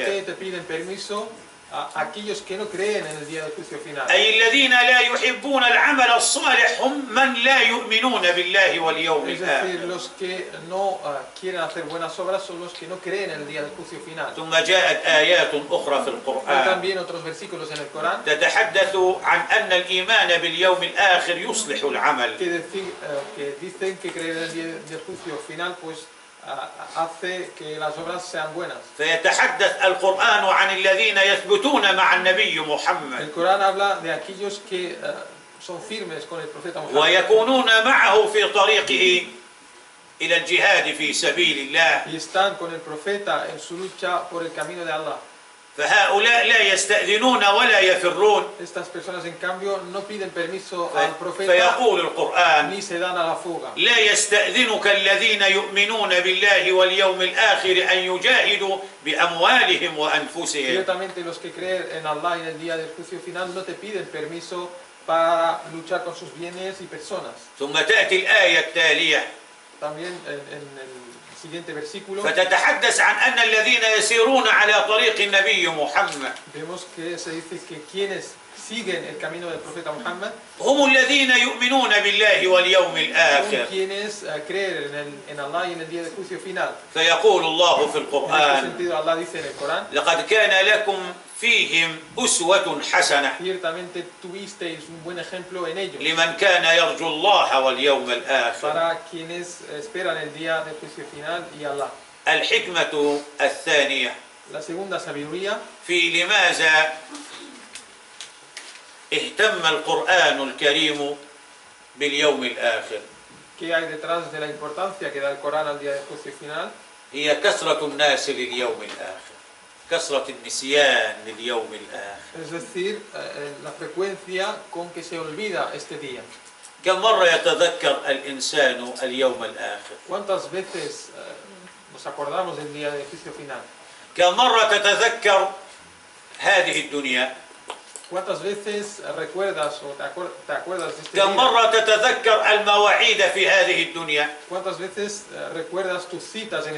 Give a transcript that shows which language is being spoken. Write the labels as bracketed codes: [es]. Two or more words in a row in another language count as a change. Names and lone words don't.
[es] ciertamente te piden permiso a aquellos que no creen en el día del juicio final. [ar] أي الذين لا يحبون العمل الصالح هم من لا يؤمنون بالله واليوم [es] Es decir, [ar] الآخر. [es] los que no quieren hacer buenas obras son los que no creen en el día del juicio final. [ar] ثم جاءت آيات أخرى في [es] Hay [ar] القرآن [es] también otros versículos en el Corán [ar] تتحدث عن أن الإيمان باليوم الآخر يصلح العمل. [es] que dicen que creer en el día del juicio final pues hace que las obras sean buenas. [ar] فيتحدث القرآن عن الذين يثبتون مع النبي [es] El [ar] محمد [es] Corán habla de aquellos que son firmes con el profeta Muhammad [ar] ويكونون معه في طريقه إلى الجهاد في سبيل الله. [es] y están con el profeta en su lucha por el camino de Allah. [ar] فهؤلاء لا يستأذنون ولا يفرون. [es] Estas personas en cambio no piden permiso al profeta [ar] فيقول القرآن: [es] ni se dan a la fuga. [ar] لا يستأذنك الذين يؤمنون بالله واليوم الآخر أن يجاهدوا بأموالهم وأنفسهم. [es] Ciertamente los que creen en Allah y en el día del juicio final no te piden permiso para luchar con sus bienes y personas. [ar] ثم تأتي الآية التالية [es] También en el siguiente versículo [ar] فتتحدث عن أن الذين يسيرون على طريق النبي محمد [es] vemos que se dice que quienes siguen el camino del profeta Muhammad [ar] هم الذين يؤمنون بالله واليوم [es] son [ar] الآخر. [es] quienes creen en Allah y en el día del juicio final. [ar] فيقول الله في [es] En este [ar] القرآن: [es] sentido Allah dice en el Corán: [ar] لقد كان لكم فيهم أسوة حسنة [es] ciertamente tuvisteis un buen ejemplo en ellos [ar] لمن كان يرجو الله واليوم الآخر. [es] para quienes esperan el día del juicio final y Allah. [ar] الحكمة الثانية [es] La segunda sabiduría [ar] في لماذا اهتم القرآن الكريم باليوم الآخر [es] que hay detrás de la importancia que da el Corán al día del juicio final [ar] هي كثرة الناس لليوم الآخر، كثرة النسيان لليوم الآخر. [es] es decir, la frecuencia con que se olvida este día. [ar] كم مرة يتذكر الإنسان اليوم الآخر؟ [es] ¿Cuántas veces nos acordamos del día del juicio final? [ar] كم مرة تتذكر هذه الدنيا؟ [es] ¿Cuántas veces recuerdas o te acuerdas de este [ar] كم [es] día? [ar] مرة تتذكر المواعيد في هذه الدنيا؟ [es] ¿Cuántas veces recuerdas tus citas en este